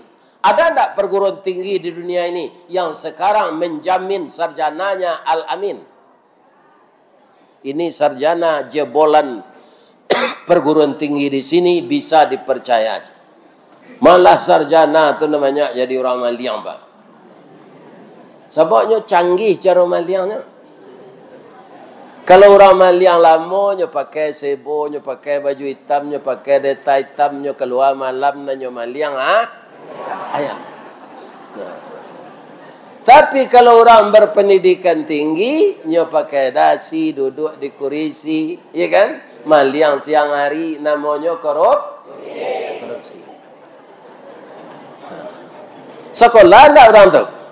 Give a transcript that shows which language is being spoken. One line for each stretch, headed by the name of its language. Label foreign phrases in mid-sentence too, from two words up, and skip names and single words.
Indonesian: Ada tidak perguruan tinggi di dunia ini yang sekarang menjamin sarjananya Al-Amin? Ini sarjana jebolan perguruan tinggi di sini bisa dipercaya. Malah sarjana itu namanya jadi orang maliang, Pak. Sebabnya canggih cara maliangnya.
Minangkabau: Kalau orang maliang lama, nyo pakai sebo, nyo pakai baju hitam, nyo pakai deta hitam, nyo keluar malam, nyo maliang, ayam.
Indonesian: Nah. Tapi kalau orang berpendidikan tinggi, nyo pakai dasi, duduk di kursi, ya kan? Maliang siang hari, namanya korupsi. Sekolah enggak orang tu?